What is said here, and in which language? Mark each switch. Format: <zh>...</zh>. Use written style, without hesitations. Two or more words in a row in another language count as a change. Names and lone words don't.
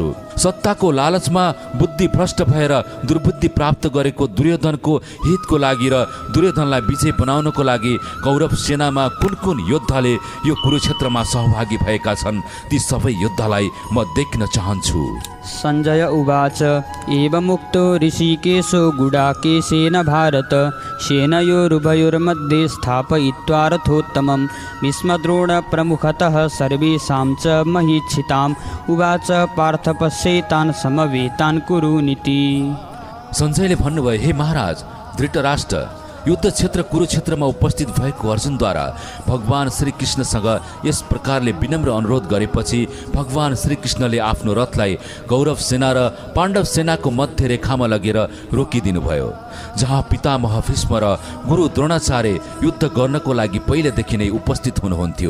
<ne>सत्ताको लालचमा बुद्धि भ्रष्ट भएर दुर्बुद्धि प्राप्त गरेको दुर्योधनको हितको लागि र दुर्योधनलाई विजय बनाउनको लागि कौरव सेनामा कुन कुन योद्धाले यो कुरुक्षेत्रमा सहभागी भएका छन् ती सबै योद्धालाई म देख्न चाहन्छु।</ne> <sa>सञ्जय उवाच एवमुक्तो ऋषिकेशो गुडाकेशेन भारत सेनयोरुभयोर्मध्ये स्थापयित्वा रथोत्तमं भीष्मद्रोणप्रमुखतः सर्वेषां च महीक्षिताम् उवाच पार्थ पश्येतान् समवेतान् कुरुनिति।</sa> <ne>सञ्जयले भन्नुभयो, हे महाराज धृतराष्ट्र, युद्ध क्षेत्र कुरुक्षेत्रमा उपस्थित भएको अर्जुनद्वारा भगवान श्री कृष्णसँग यस प्रकारले विनम्र अनुरोध गरेपछि भगवान श्री कृष्णले आफ्नो रथलाई कौरव सेना र पाण्डव सेनाको मध्य रेखामा लगेर रोकिदिनुभयो, जहाँ पितामह भीष्म र गुरु द्रोणाचार्य युद्ध गर्नको लागि पहिलेदेखि नै उपस्थित हुनुहुन्थ्यो।</ne>